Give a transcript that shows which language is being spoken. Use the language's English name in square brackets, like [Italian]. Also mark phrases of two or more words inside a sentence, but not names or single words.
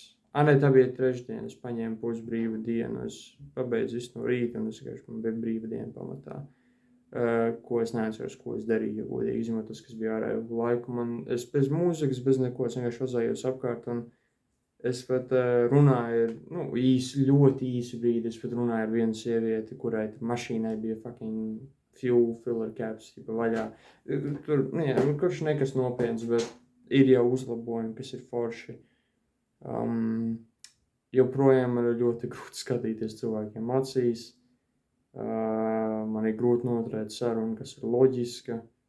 [Latvian] Nē, tā bija trešdiena, es paņēmu pusbrīvu dienu, es pabeidzu visu no rīta, un es vienkārši man bija brīva diena pamatā. Ko es neatceros, ko es darīju, jo godīgi izņemot tas, kas bija ārā ilgu laiku. Es bez mūzikas, bez neko, es vienkārši uzējos apkārt, un es pat runāju, ļoti īsu brīdi, es pat runāju ar vienu sievieti, kurai mašīnai bija [English] fucking fuel filler caps, [Latvian] vaļā. Tur, kurš nekas nopietns, bet ir jau uzlabojumi, kas ir forši. Joprojām ir ļoti grūti skatīties cilvēkiem acīs. Man ir grūti noturēt sarunu, kas ir loģiska.